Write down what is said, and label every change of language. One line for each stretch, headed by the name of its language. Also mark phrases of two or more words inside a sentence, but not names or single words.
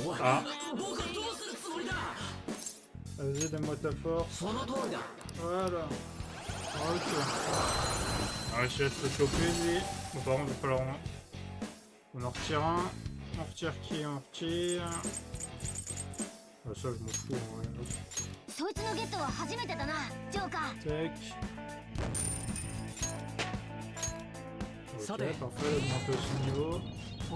French: Ah. Vas-y, donne-moi ta force. Voilà. Ok. Ah, je laisse le choper, lui. Bon, par contre, il va falloir... On en retire un. On retire qui? On retire... Ah, ça, je m'en fous. Hein.
Japanese: そいつのゲットは初めてだなジョーカー
French: Tac. Ça Ok, va. parfait, augmenter aussi le niveau. お